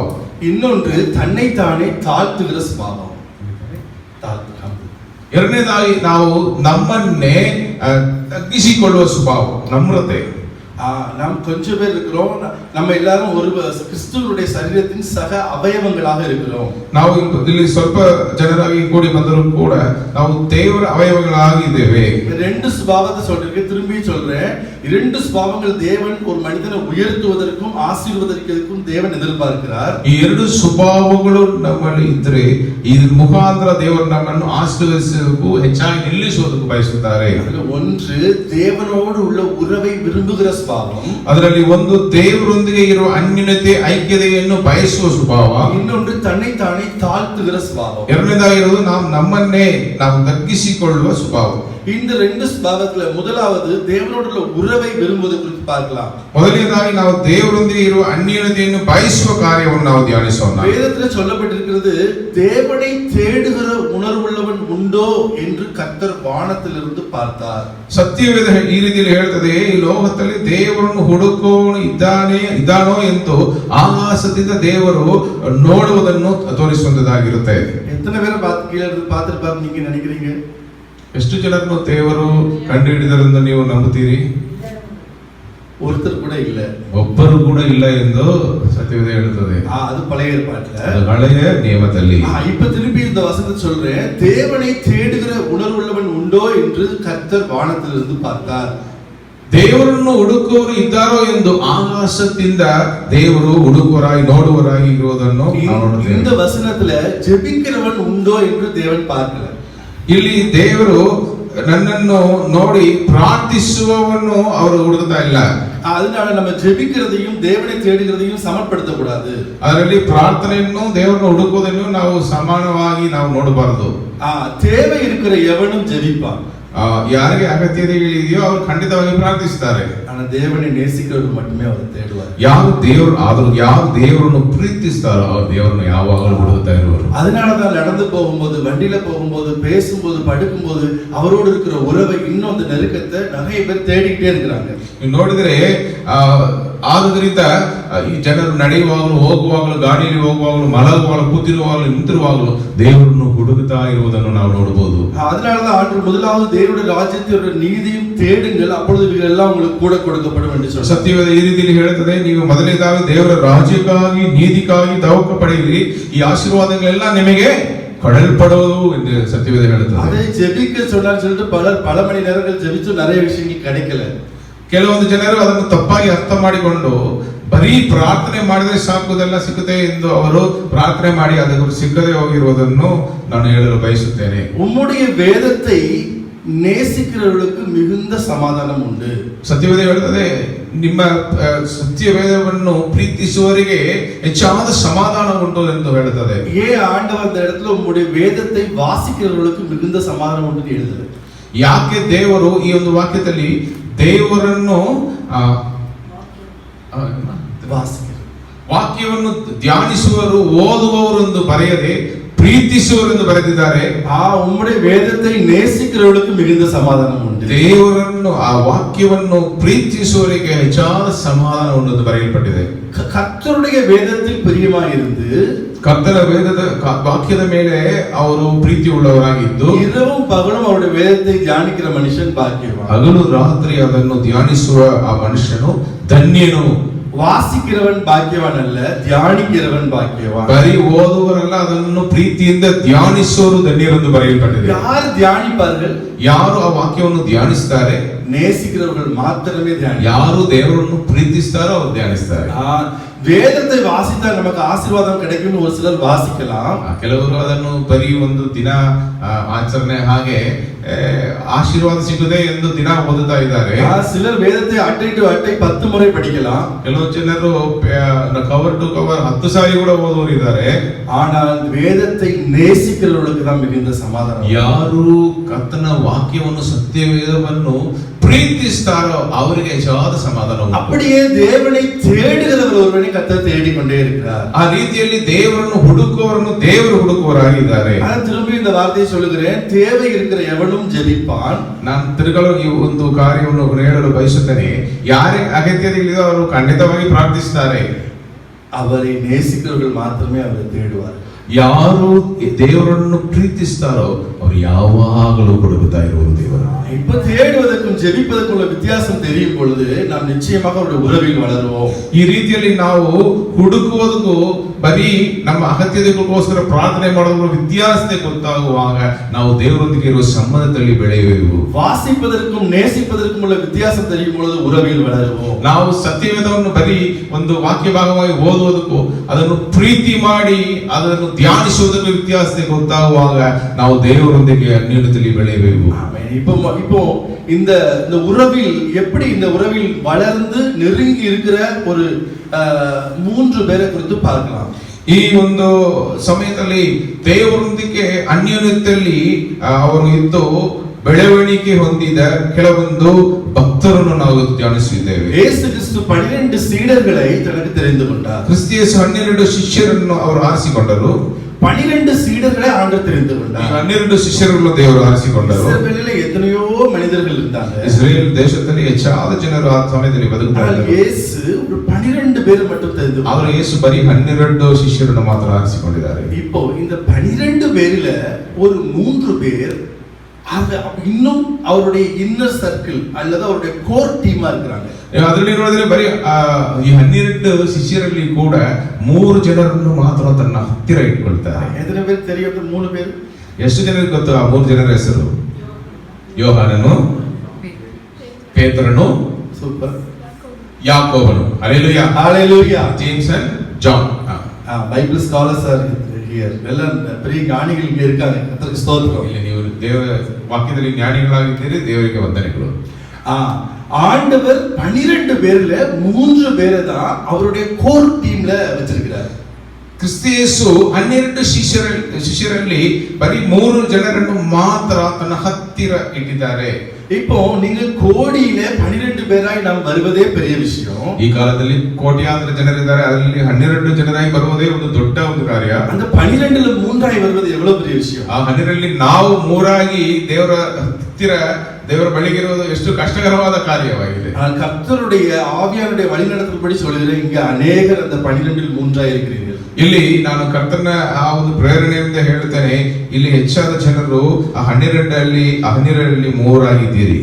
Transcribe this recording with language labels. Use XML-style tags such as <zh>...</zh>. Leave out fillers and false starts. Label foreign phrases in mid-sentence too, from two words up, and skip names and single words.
<ta>ಇನ್ನೊಂದು ತನ್னைத்தானே தாழ்த்துகிற சுபாவம்.</ta> <kn>ಎರಡನೇದಾಗಿ ನಾವು ನಮ್ಮನ್ನೇ ತಗ್ಗಿಸಿಕೊಳ್ಳುವ ಸ್ವಭಾವ, ನಮ್ರತೆ.</kn> <ta>நாம் கொஞ்சம் பேர் இருக்கிறோம். நம்ம எல்லாரும் ஒரு கிறிஸ்துவனுடைய சரீரத்தின் சக அவயவங்களாக இருக்கிறோம்.</ta> <kn>ನಾವು ಇಲ್ಲಿ ಸ್ವಲ್ಪ ಜನರಾಗಿ ಕೂಡಿ ಬಂದರೂ ಕೂಡ ನಾವು ದೇವರ ಅವಯವಗಳಾಗಿದ್ದೇವೆ.</kn> <ta>ரெண்டு சுபாவத்தை சொல்றேன், திரும்பி சொல்றேன். இரண்டு சுபாவங்கள் தேவன் ஒரு மனிதனை உயர்த்துவதற்கும் ஆசீர்வதிப்பதற்கும் தேவன் எதிர்பார்க்கிறார்.</ta> <kn>ಈ ಎರಡು ಸ್ವಭಾವಗಳು ನಮ್ಮಲ್ಲಿ ಇದ್ರೆ ಇದ್ರ ಮುಖಾಂತರ ದೇವರು ನಮ್ಮನ್ನು ಆಶೀರ್ವದಿಸುವುದಕ್ಕೂ ಹೆಚ್ಚಾಗಿ ನಿಲ್ಲಿಸುವುದಕ್ಕೂ ಬಯಸುತ್ತಾರೆ.</kn> <ta>ஒன்று தேவனோடு உள்ள உறவை விரும்புகிற சுபாவம்.</ta> <kn>ಅದರಲ್ಲಿ ಒಂದು ದೇವರೊಂದಿಗೆ ಇರುವ ಅನ್ಯೂನ್ಯತೆ ಐಕ್ಯತೆಯನ್ನು ಬಯಸುವ ಸ್ವಭಾವ.</kn> <ta>ಇನ್ನೊಂದು ತನ್னைத்தானே தாழ்த்துகிற சுபாவம்.</ta> <kn>ಎರಡನೇದಾಗಿರೋದು ನಮ್ಮನ್ನೇ ನಾವು ತಗ್ಗಿಸಿಕೊಳ್ಳುವ ಸ್ವಭಾವ.</kn> <ta>இந்த ரெண்டு சுபாவத்துல முதலாவது தேவனோடு உள்ள உறவை விரும்புவதை குறித்து பார்க்கலாம்.</ta> <kn>ಮೊದಲನೇದಾಗಿ ನಾವು ದೇವರೊಂದಿಗೆ ಇರುವ ಅನ್ಯೂನ್ಯತೆಯನ್ನು ಬಯಸುವ ಕಾರ್ಯವನ್ನು ನಾವು ಧ್ಯಾನಿಸೋಣ.</kn> <ta>வேதத்தில் சொல்லப்பட்டிருக்கிறது, தேவனை தேடுகிற உணர்வுள்ளவன் உண்டோ என்று கர்த்தர் வானத்திலிருந்து பார்த்தார்.</ta> <kn>ಸತ್ಯವೇದ ಈ ರೀತಿಯಲ್ಲಿ ಹೇಳ್ತದೆ, ಈ ಲೋಕದಲ್ಲಿ ದೇವರನ್ನು ಹುಡುಕೋನು ಇದ್ದಾನೋ ಎಂದು ಆಕಾಶದಿಂದ ದೇವರು ನೋಡುವುದನ್ನು ತೋರಿಸುವಂತದ್ದಾಗಿರುತ್ತೆ.</kn> <ta>எத்தனை பேரை கீழே இருந்து பார்த்திருப்பாரு நீங்க நினைக்கிறீங்க?</ta> <kn>ಎಷ್ಟು ಜನರನ್ನು ದೇವರು ಕಂಡು ಹಿಡಿದರೆಂದು ನೀವು ನಂಬುತ್ತೀರಿ?</kn> <ta>ஒருத்தர் கூட இல்ல,</ta> <kn>ಒಬ್ಬರು ಕೂಡ ಇಲ್ಲ ಎಂದು ಸತ್ಯವೇದ ಹೇಳುತ್ತದೆ.</kn> <ta>அது பழைய ஏற்பாட்டுல,</ta> <kn>ಅದು ಹಳೆಯ ನಿಯಮದಲ್ಲಿ.</kn> <ta>இப்ப திருப்பி இந்த வசனத்தை சொல்றேன், தேவனை தேடுகிற உணர்வுள்ளவன் உண்டோ என்று கர்த்தர் வானத்திலிருந்து பார்த்தார்.</ta> <kn>ದೇವರನ್ನು ಹುಡುಕುವವರು ಇದ್ದಾರೋ ಎಂದು ಆಕಾಶದಿಂದ ದೇವರು ಹುಡುಕುವರಾಗಿ ನೋಡುವರಾಗಿ ಇರುವುದನ್ನು ನಾವು ನೋಡುತ್ತೇವೆ.</kn> <ta>இந்த வசனத்துல ஜெபிக்கிறவன் உண்டோ என்று தேவன் பார்க்கல.</ta> <kn>ಇಲ್ಲಿ ದೇವರು ನನ್ನನ್ನು ನೋಡಿ ಪ್ರಾರ್ಥಿಸುವವನು ಅವರು ಹುಡುಕ್ತಾ ಇಲ್ಲ.</kn> <ta>அதனால நம்ம ஜெபிக்கிறதையும் தேவனை தேடுகிறதையும் சமப்படுத்த கூடாது.</ta> <kn>ಅದರಲ್ಲಿ ಪ್ರಾರ್ಥನೆಯನ್ನು ದೇವರನ್ನು ಹುಡುಕುವುದನ್ನು ನಾವು ಸಮಾನವಾಗಿ ನಾವು ನೋಡಬಾರದು.</kn> <ta>தேவை இருக்கிற எவனும் ஜெபிப்பான்.</ta> <kn>ಯಾರಿಗೆ ಅಗತ್ಯತೆ ಇದೆಯೋ ಅವರು ಖಂಡಿತವಾಗಿ ಪ್ರಾರ್ಥಿಸುತ್ತಾರೆ.</kn> <ta>ஆனா தேவனை நேசிக்கிறவர் மட்டுமே அவர் தேடுவார்.</ta> <kn>ಯಾರು ದೇವರನ್ನು ಪ್ರೀತಿಸ್ತಾರೋ ಅವರು ದೇವರನ್ನು ಯಾವಾಗಲೂ ಹುಡುಕ್ತಾ ಇರುವರು.</kn> <ta>அதனாலதான் நடந்து போகும்போது, வண்டியில போகும்போது, பேசும்போது, படுக்கும்போது அவரோடு இருக்கிற உறவை, இன்னும் அந்த நெருக்கத்தை நிறைய பேர் தேடிக்கிட்டே இருக்கிறாங்க.</ta> <kn>ನೀವು ನೋಡಿದ್ರೆ ಆದುದರಿಂದ ಈ ಜನರು ನಡೆಯುವಾಗಲೂ, ಹೋಗುವಾಗಲೂ, ಗಾಡಿಯಲ್ಲಿ ಹೋಗುವಾಗಲೂ, ಮಲಗುವಾಗಲೂ, ಕೂತಿರುವಾಗಲೂ, ನಿಂತಿರುವಾಗಲೂ ದೇವರನ್ನು ಹುಡುಕುತ್ತಾ ಇರುವುದನ್ನು ನಾವು ನೋಡಬಹುದು.</kn> <ta>அதனாலதான் ஆண்டு முதலாவது தேவனுடைய ராஜ்யத்தினுடைய நீதியும் தேடுங்கள், அப்பொழுது இவைகள் எல்லாம் உங்களுக்கு கூட கொடுக்கப்படும் என்று சொல்றார்.</ta> <kn>ಸತ್ಯವೇದ ಈ ರೀತಿಯಲ್ಲಿ ಹೇಳುತ್ತದೆ, ನೀವು ಮೊದಲನೇದಾಗಿ ದೇವರ ರಾಜ್ಯಕ್ಕಾಗಿ ನೀತಿಗಾಗಿ ತವಕ ಪಡೆಯಿರಿ, ಈ ಆಶೀರ್ವಾದಗಳೆಲ್ಲ ನಿಮಗೆ ಕೊಡಲ್ಪಡುವುದು ಎಂದು ಸತ್ಯವೇದ ಹೇಳುತ್ತದೆ.</kn> <ta>அதை ஜெபிக்க சொன்னான்னு சொல்லிட்டு பல மணி நேரங்கள் ஜெபிச்சு நிறைய விஷயங்கள் கிடைக்கல.</ta> <kn>ಕೆಲವೊಂದು ಜನರು ಅದನ್ನು ತಪ್ಪಾಗಿ ಅರ್ಥ ಮಾಡಿಕೊಂಡು ಬರೀ ಪ್ರಾರ್ಥನೆ ಮಾಡಿದ್ರೆ ಸಾಕುದೆಲ್ಲ ಸಿಕ್ಕುತ್ತೆ ಎಂದು ಅವರು ಪ್ರಾರ್ಥನೆ ಮಾಡಿ ಅದಕ್ಕೆ ಸಿಕ್ಕದೆ ಹೋಗಿರುವುದನ್ನು ನಾನು ಹೇಳಲು ಬಯಸುತ್ತೇನೆ.</kn> <ta>உம்முடைய வேதத்தை நேசிக்கிறவர்களுக்கு மிகுந்த சமாதானம் உண்டு.</ta> <kn>ಸತ್ಯವೇದ ಹೇಳುತ್ತದೆ, ನಿಮ್ಮ ಸತ್ಯವೇದವನ್ನು ಪ್ರೀತಿಸುವವರಿಗೆ ಹೆಚ್ಚಾದ ಸಮಾಧಾನ ಉಂಟು ಎಂದು ಹೇಳುತ್ತದೆ.</kn> <ta>ஏன் ஆண்டவர் அந்த இடத்துல உம்முடைய வேதத்தை வாசிக்கிறவர்களுக்கு மிகுந்த சமாதானம் உண்டு எழுதுது?</ta> <kn>ಯಾಕೆ ದೇವರು ಈ ಒಂದು ವಾಕ್ಯದಲ್ಲಿ ದೇವರನ್ನು ವಾಕ್ಯವನ್ನು ಧ್ಯಾನಿಸುವರು, ಓದುವವರು ಎಂದು ಬರೆಯದೆ ಪ್ರೀತಿಸುವರು ಎಂದು ಬರೆದಿದ್ದಾರೆ.</kn> <ta>உம்முடைய வேதத்தை நேசிக்கிறவர்களுக்கு மிகுந்த சமாதானம் உண்டு.</ta> <kn>ದೇವರನ್ನು ಆ ವಾಕ್ಯವನ್ನು ಪ್ರೀತಿಸುವವರಿಗೆ ಹೆಚ್ಚಾದ ಸಮಾಧಾನ ಉಂಟು ಎಂದು ಬರೆಯಲ್ಪಟ್ಟಿದೆ.</kn> <ta>கர்த்தருடைய வேதத்தில் பிரியமாயிருந்து</ta> <kn>ಕರ್ತನ ವೇದದ ವಾಕ್ಯದ ಮೇಲೆ ಅವರು ಪ್ರೀತಿ ಉಳ್ಳವರಾಗಿದ್ದು</kn> <ta>இரவும் பகலும் அவருடைய வேதத்தை தியானிக்கிற மனுஷன் பாக்கியவான்.</ta> <kn>ಹಗಲು ರಾತ್ರಿ ಅದನ್ನು ಧ್ಯಾನಿಸುವ ಆ ಮನುಷ್ಯನು ಧನ್ಯನು.</kn> <ta>வாசிக்கிறவன் பாக்கியவான் அல்ல, தியானிக்கிறவன் பாக்கியவான்.</ta> <kn>ಬರೀ ಓದುವರಲ್ಲ, ಅದನ್ನು ಪ್ರೀತಿಯಿಂದ ಧ್ಯಾನಿಸುವರು ಧನ್ಯರೆಂದು ಬರೆಯಲ್ಪಟ್ಟಿದೆ.</kn> <ta>யார் தியானிப்பார்கள்?</ta> <kn>ಯಾರು ಆ ವಾಕ್ಯವನ್ನು ಧ್ಯಾನಿಸ್ತಾರೆ?</kn> <ta>நேசிக்கிறவர்கள் மாத்திரமே தியானி.</ta> <kn>ಯಾರು ದೇವರನ್ನು ಪ್ರೀತಿಸ್ತಾರೋ ಅವರು ಧ್ಯಾನಿಸ್ತಾರೆ.</kn> <ta>வேதத்தை வாசித்தால் நமக்கு ஆசீர்வாதம் கிடைக்கும் ஒரு சிலர் வாசிக்கலாம்.</ta> <kn>ಕೆಲವರು ಅದನ್ನು ಬರೀ ಒಂದು ದಿನ ಆಚರಣೆ ಹಾಗೆ ಆಶೀರ್ವಾದ ಸಿಗದೆ ಎಂದು ದಿನ ಓದುತ್ತಾ ಇದ್ದಾರೆ.</kn> <ta>சிலர் வேதத்தை அட்டை டு அட்டை 10 முறை படிக்கலாம்.</ta> <kn>ಕೆಲವು ಜನರು</kn> <en>cover to cover</en> <kn>10 ಸಾರಿ ಕೂಡ ಓದುವವರು ಇದ್ದಾರೆ.</kn> <ta>ஆனால் வேதத்தை நேசிக்கிறவர்களுக்கு தான் மிகுந்த சமாதானம்.</ta> <kn>ಯಾರು ಕರ್ತನ ವಾಕ್ಯವನ್ನು ಸತ್ಯವೇದವನ್ನು ಪ್ರೀತಿಸ್ತಾರೋ ಅವರಿಗೆ ಹೆಚ್ಚಾದ ಸಮಾಧಾನ ಉಂಟು.</kn> <ta>அப்படியே தேவனை தேடுகிறவர் ஒருவனை கர்த்தர் தேடிக்கொண்டே இருக்கிறார்.</ta> <kn>ಆ ರೀತಿಯಲ್ಲಿ ದೇವರನ್ನು ಹುಡುಕುವವರನ್ನು ದೇವರು ಹುಡುಕುವವರಾಗಿದ್ದಾರೆ.</kn> <ta>ನಾನು திரும்பி இந்த வார்த்தையை சொல்லுகிறேன், தேவை இருக்கிற எவனும் ஜெபிப்பான்.</ta> <kn>ನಾನು ತಿರುಗಲು ಈ ಒಂದು ಕಾರ್ಯವನ್ನು ಹೇಳಲು ಬಯಸುತ್ತೇನೆ. ಯಾರೇ ಅಗತ್ಯತೆಗಳಿದೆಯೋ ಅವರು ಖಂಡಿತವಾಗಿ ಪ್ರಾರ್ಥಿಸುತ್ತಾರೆ.</kn> <ta>அவரை நேசிக்கிறவர்கள் மாத்திரமே அவரை தேடுவார்.</ta> <kn>ಯಾರು ದೇವರನ್ನು ಪ್ರೀತಿಸ್ತಾರೋ ಅವರು ಯಾವಾಗಲೂ ಹುಡುಕುತ್ತಾ ಇರುವುದು ದೇವರು.</kn> <ta>இப்ப தேடுவதற்கும் ஜெபிப்பதற்கும் உள்ள வித்தியாசம் தெரியும் பொழுது நாம் நிச்சயமாக அவருடைய உறவில் வளருவோம்.</ta> <kn>ಈ ರೀತಿಯಲ್ಲಿ ನಾವು ಹುಡುಕುವುದಕ್ಕೂ ಬರೀ ನಮ್ಮ ಅಗತ್ಯತೆಗೋಸ್ಕರ ಪ್ರಾರ್ಥನೆ ಮಾಡೋದ್ರ ವ್ಯತ್ಯಾಸತೆ ಗೊತ್ತಾಗುವಾಗ ನಾವು ದೇವರೊಂದಿಗೆ ಇರುವ ಸಂಬಂಧದಲ್ಲಿ ಬೆಳೆಯುವೆವು.</kn> <ta>வாசிப்பதற்கும் நேசிப்பதற்கும் உள்ள வித்தியாசம் தெரியும் பொழுது உறவில் வளருவோம்.</ta> <kn>ನಾವು ಸತ್ಯವೇದವನ್ನು ಬರೀ ಒಂದು ವಾಕ್ಯ ಭಾಗವಾಗಿ ಓದುವುದಕ್ಕೂ ಅದನ್ನು ಪ್ರೀತಿ ಮಾಡಿ ಅದನ್ನು ಧ್ಯಾನಿಸುವುದಕ್ಕೂ ವ್ಯತ್ಯಾಸತೆ ಗೊತ್ತಾಗುವಾಗ ನಾವು ದೇವರೊಂದಿಗೆ ಅನ್ಯೋನ್ಯತೆಯಲ್ಲಿ ಬೆಳೆಯುವೆವು.</kn> <ta>இப்போ இந்த உறவில் எப்படி இந்த உறவில் வளர்ந்து நெருங்கி இருக்கிற ஒரு 3 பேரை குறித்து பார்க்கலாம்.</ta> <kn>ಈ ಒಂದು ಸಮಯದಲ್ಲಿ ದೇವರೊಂದಿಗೆ ಅನ್ಯೋನ್ಯತೆಯಲ್ಲಿ ಅವರು ಇದ್ದು ಬೆಳವಣಿಗೆ ಹೊಂದಿದ ಕೆಲವೊಂದು ಭಕ್ತರನ್ನು ನಾವು ಧ್ಯಾನಿಸಿದ್ದೇವೆ.</kn> <ta>ಯೇಸು ಕ್ರಿಸ್ತು 12 சீடர்களை தனக்கு தெரிந்து கொண்டார்.</ta> <kn>ಕ್ರಿಸ್ತ 12 ಶಿಷ್ಯರನ್ನು ಅವರು ಆರಿಸಿಕೊಂಡರು.</kn> <ta>12 சீடர்களை ஆண்டவர் தெரிந்து கொண்டார்.</ta> <kn>12 ಶಿಷ್ಯರನ್ನು ದೇವರು ಆರಿಸಿಕೊಂಡರು.</kn> <ta>இஸ்ரவேலிலே எத்தனையோ மனிதர்கள் இருந்தாங்க.</ta> <kn>ಇಸ್ರೇಲ್ ದೇಶದಲ್ಲಿ ಹೆಚ್ಚಾದ ಜನರು ಆ ಸಮಯದಲ್ಲಿ ಬದುಕ್ತಾ ಇದ್ದರು.</kn> <ta>ಯೇಸು ஒரு 12 பேர் மட்டும் தெரிந்து கொண்டார்.</ta> <kn>ಆದರೆ ಯೇಸು ಬರೀ 12 ಶಿಷ್ಯರನ್ನು ಮಾತ್ರ ಆರಿಸಿಕೊಂಡಿದ್ದಾರೆ.</kn> <ta>இப்போ இந்த 12 பேரில ஒரு 3 பேர் இன்னும் அவருடைய</ta> <en>inner circle</en> <ta>அல்லது அவருடைய</ta> <en>core team</en> <ta>இருக்கிறாங்க.</ta> <kn>ಅದರಲ್ಲಿ ನೋಡಿದ್ರೆ ಬರೀ ಈ 12 ಶಿಷ್ಯರಲ್ಲಿ ಕೂಡ 3 ಜನರನ್ನು ಮಾತ್ರ ತನ್ನ ಹತ್ತಿರ ಇಟ್ಕೊಳ್ತಾರೆ.</kn> <ta>ಎಷ್ಟರ பேர் தெரியும்? 3 பேர்.</ta> <kn>ಎಷ್ಟು ಜನರಿಗೆ ಗೊತ್ತು ಆ 3 ಜನರ ಹೆಸರು? ಯೋಹಾನನು, ಪೇತ್ರನು, ಸೂಪರ್, ಯಾಕೋಬನು. ಹಲ್ಲೆಲೂಯಾ, ಹಲ್ಲೆಲೂಯಾ.</kn> <en>James and John. Bible scholars are here.</en> <ta>எல்லாம் பெரிய ஞானிகள் இங்க இருக்காங்க. கர்த்தருக்கு ஸ்தோத்திரம்.</ta> <kn>ಇಲ್ಲಿ ನೀವು ದೇವ ವಾಕ್ಯದಲ್ಲಿ ಜ್ಞಾನಿಗಳಾಗಿದ್ದೀರಿ, ದೇವರಿಗೆ ವಂದನೆಗಳು.</kn> <ta>ஆண்டவர் 12 பேர்ல 3 பேரை தான் அவருடைய</ta> <en>core team</en> <ta>வச்சிருக்கிறார்.</ta> <kn>ಕ್ರಿಸ್ತ ಯೇಸು 12 ಶಿಷ್ಯರಲ್ಲಿ ಬರೀ 3 ಜನರನ್ನು ಮಾತ್ರ ತನ್ನ ಹತ್ತಿರ ಇಟ್ಟಿದ್ದಾರೆ.</kn> <ta>இப்போ நீங்க கோடியில 12 பேராய் நாம் வருவதே பெரிய விஷயம்.</ta> <kn>ಈ ಕಾಲದಲ್ಲಿ ಕೋಟ್ಯಾಂತರ ಜನರಿದ್ದಾರೆ, ಅದರಲ್ಲಿ 12 ಜನರಾಗಿ ಬರುವುದೇ ಒಂದು ದೊಡ್ಡ ಒಂದು ಕಾರ್ಯ.</kn> <ta>அந்த 12ல 3 வருவது எவ்வளவு பெரிய விஷயம்.</ta> <kn>ಆ 12ರಲ್ಲಿ ನಾವು 3 ದೇವರ ಹತ್ತಿರ ದೇವರ ಬಳಿಗೆ ಇರುವುದು ಎಷ್ಟು ಕಷ್ಟಕರವಾದ ಕಾರ್ಯವಾಗಿದೆ.</kn> <ta>கர்த்தருடைய ஆவியானுடைய வழிநடத்தல்படி சொல்கிறேன், இங்க अनेகர் அந்த 12ல் 3 இருக்கிறீர்கள்.</ta> <kn>ಇಲ್ಲಿ ನಾನು ಕರ್ತನ ಆ ಒಂದು ಪ್ರೇರಣೆಯಿಂದ ಹೇಳ್ತೇನೆ, ಇಲ್ಲಿ ಹೆಚ್ಚಾದ ಜನರು ಆ 12ರಲ್ಲಿ 3 ಆಗಿದ್ದೀರಿ.</kn>